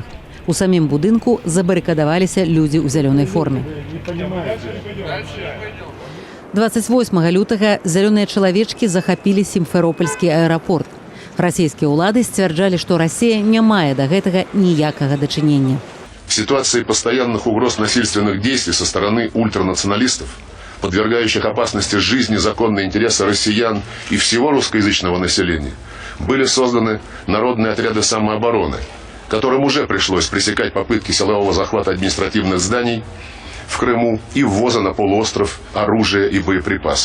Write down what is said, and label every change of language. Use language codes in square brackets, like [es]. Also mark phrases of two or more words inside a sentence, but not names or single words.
[be] У самім будынку забарыкадаваліся людзі ў зялёнай форме. 28 лютага зялёныя чалавечкі захапілі Сімферопольскі аэрапорт. Расійскія ўлады сцвярджалі, што Расія не мае да гэтага ніякага дачынення. [ru] В ситуации постоянных угроз насильственных действий со стороны ультранационалистов, подвергающих опасности жизни законные интересы россиян и всего русскоязычного населения, были созданы народные отряды самообороны, которым уже пришлось пресекать попытки силового захвата административных зданий в Крыму и ввоза на полуостров оружия и боеприпасов.